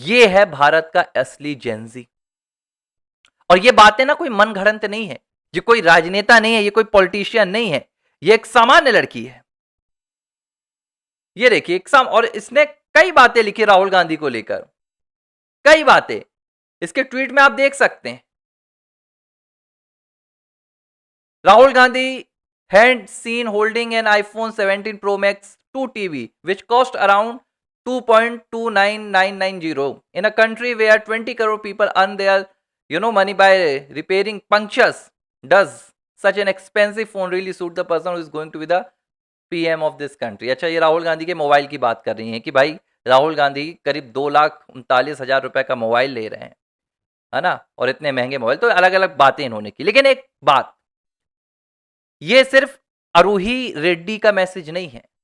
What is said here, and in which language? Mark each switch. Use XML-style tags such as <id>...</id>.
<hi>ये है भारत का असली जेंजी। और ये बातें ना कोई मन घड़ंत नहीं है, ये कोई राजनेता नहीं है, ये कोई पॉलिटिशियन नहीं है, ये एक सामान्य लड़की है। ये देखिए और इसने कई बातें लिखी राहुल गांधी को लेकर, कई बातें इसके ट्वीट में आप देख सकते हैं।</hi> <en>Rahul Gandhi had seen holding an iPhone 17 Pro Max 2 TV which cost around 2.29990 in a country where 20 crore people earn their money by repairing punctures. Does such an expensive phone really suit the person who is going to be the PM of this country?</en> <hi>अच्छा, ये राहुल गांधी के mobile की बात कर रही हैं कि भाई राहुल गांधी करीब 2,39,000 रुपए का मोबाइल ले रहे हैं, है ना, और इतने महंगे मोबाइल। तो अलग अलग बातें इन्होंने की, लेकिन एक बात, ये सिर्फ आरूही रेड्डी का मैसेज नहीं है।</hi>